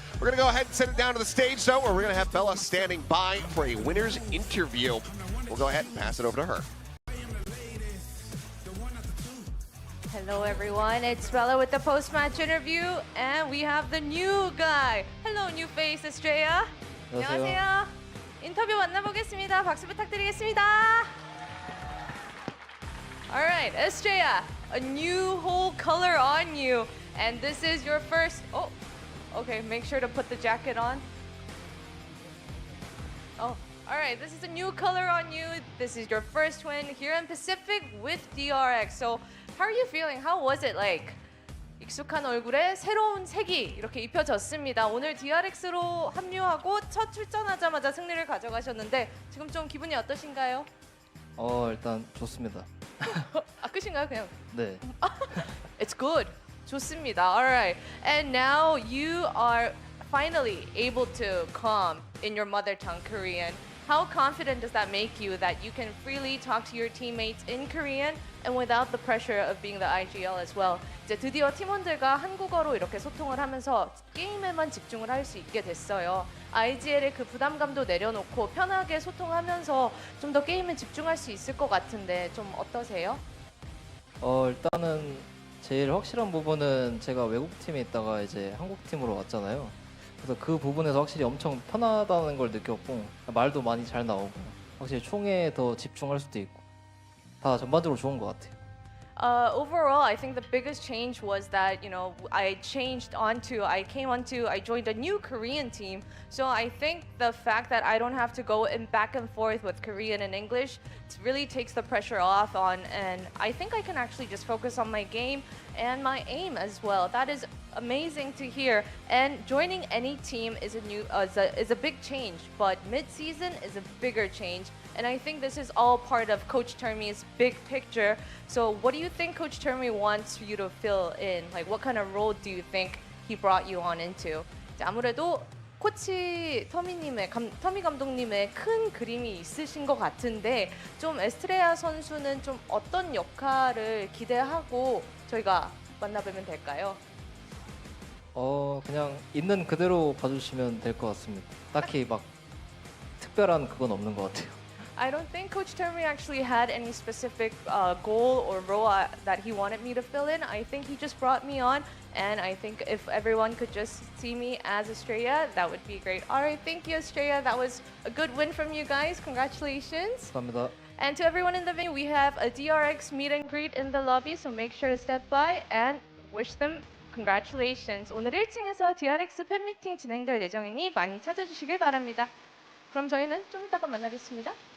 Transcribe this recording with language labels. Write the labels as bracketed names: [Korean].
[English] We're going to go ahead and send it down to the stage, though, where we're going to have Bella standing by for a winner's interview. We'll go ahead and pass it over to her. Hello everyone, it's Bella with the post-match interview, and we have the new guy. Hello, new face, Estrella. [Korean] 안녕하세요. 인터뷰 만나보겠습니다. 박수 부탁드리겠습니다. [English] All right, Estrella, a new whole color on you, and this is your first. Oh, okay. Make sure to put the jacket on. Oh, all right. This is a new color on you. This is your first win here in Pacific with DRX. So, how are you feeling? How was it like? [Korean] 익숙한 얼굴에 새로운 색이 이렇게 입혀졌습니다. 오늘 DRX로 합류하고 첫 출전하자마자 승리를 가져가셨는데 지금 좀 기분이 어떠신가요? 일단 좋습니다. 끝인가요, 그냥? 네. [English] It's good. [Korean] 좋습니다. [English] All right. And now you are finally able to come in your mother tongue, Korean. How confident does that make you that you can freely talk to your teammates in Korean and without the pressure of being the IGL as well? [Korean] 이제 드디어 팀원들과 한국어로 이렇게 소통을 하면서 게임에만 집중을 할 수 있게 됐어요. IGL의 그 부담감도 내려놓고 편하게 소통하면서 좀 더 게임에 집중할 수 있을 것 같은데 좀 어떠세요? 일단은 제일 확실한 부분은 제가 외국 팀에 있다가 이제 한국 팀으로 왔잖아요. 그래서 그 부분에서 확실히 엄청 편하다는 걸 느꼈고 말도 많이 잘 나오고 확실히 총에 더 집중할 수도 있고 다 전반적으로 좋은 것 같아요. [English] Overall, I think the biggest change was that, you know, I joined a new Korean team. So I think the fact that I don't have to go back and forth with Korean and English really takes the pressure off and I think I can actually just focus on my game and my aim as well. That is amazing to hear. And joining any team is a big change, but mid-season is a bigger change. And I think this is all part of Coach Termi's big picture. So what do you think Coach Termi wants you to fill in? Like what kind of role do you think he brought you on into? [Korean] 아무래도 코치 터미 감독님의 큰 그림이 있으신 것 같은데 좀 에스트레아 선수는 좀 어떤 역할을 기대하고 저희가 만나보면 될까요? 그냥 있는 그대로 봐주시면 될 것 같습니다. 딱히 막 특별한 그건 없는 것 같아요. [English] I don't think Coach Terry actually had any specific goal or role that he wanted me to fill in. I think he just brought me on, and I think if everyone could just see me as Estrella, that would be great. All right, thank you, Estrella. That was a good win from you guys. Congratulations. [Korean] 감사합니다. [English] And to everyone in the venue, we have a DRX meet and greet in the lobby, so make sure to step by and wish them congratulations. [Korean] 오늘 1층에서 DRX 팬미팅 진행될 예정이니 많이 찾아주시길 바랍니다. 그럼 저희는 좀 이따가 만나겠습니다.